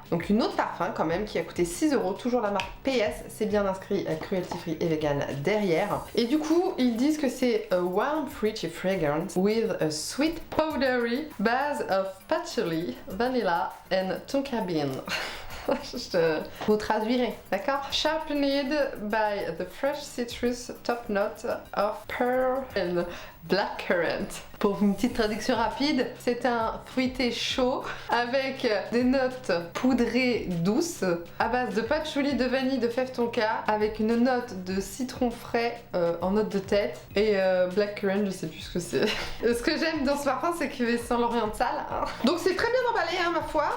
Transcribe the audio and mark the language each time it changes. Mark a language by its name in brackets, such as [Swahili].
[French] Donc une autre parfum quand même qui a coûté 6€, toujours la marque PS, c'est bien inscrit cruelty free et vegan derrière. Et du coup ils disent que c'est [English] a warm fruity fragrance with a sweet powder base of patchouli, vanilla and tonka bean. [French] Je vous traduirai, d'accord? [English] Sharpened by the fresh citrus top note of pearl and blackcurrant. [French] Pour une petite traduction rapide, c'est un fruité chaud avec des notes poudrées douces à base de patchouli, de vanille, de fève tonka avec une note de citron frais en note de tête et blackcurrant, je sais plus ce que c'est. Ce que j'aime dans ce parfum, c'est qu'il sent l'oriental. Hein. Donc c'est très bien emballé, hein, ma foi.